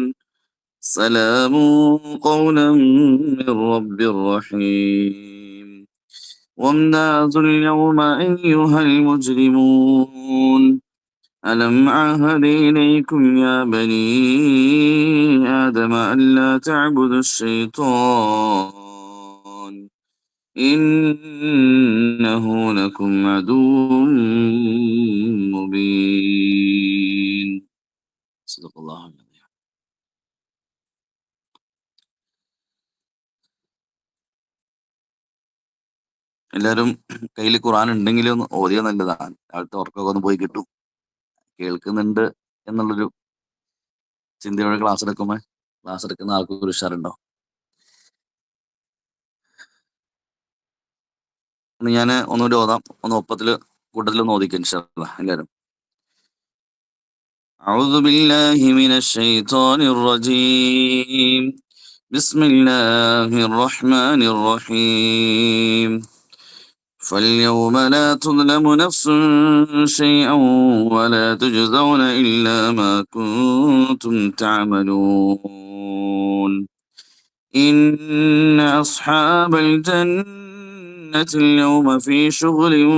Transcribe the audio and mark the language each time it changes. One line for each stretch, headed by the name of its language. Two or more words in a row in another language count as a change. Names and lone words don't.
Arabic: سلام قولا من رب رحيم وامتازوا اليوم أيها المجرمون ألم أعهد إليكم يا بني آدم ألا تعبدوا الشيطان إنه لكم عدو مبين صدق الله العظيم.
Malayalam: എല്ലാവരും കയ്യിൽ ഖുർആൻ ഉണ്ടെങ്കിലും ഒന്ന് ഓതിയ നല്ലതാണ്. രാവിലത്തെ ഉറക്കമൊക്കെ ഒന്ന് പോയി കിട്ടും. കേൾക്കുന്നുണ്ട് എന്നുള്ളൊരു ചിന്തയോടെ ക്ലാസ് എടുക്കുന്ന ആൾക്ക് ഒരു ഉഷാറുണ്ടോ? ഒന്ന് ഞാൻ ഒന്നുകൂടി ഓതാം. ഒന്ന് ഒപ്പത്തില് കൂട്ടത്തിലൊന്ന് ഓദിക്കും
Arabic: إن شاء الله
Malayalam: എല്ലാവരും.
Arabic: أعوذ بالله من الشيطان الرجيم بسم الله الرحمن الرحيم فاليوم لا تظلم نفس شيئا ولا تجزون إلا ما كنتم تعملون إن أصحاب الجنة اليوم في شغل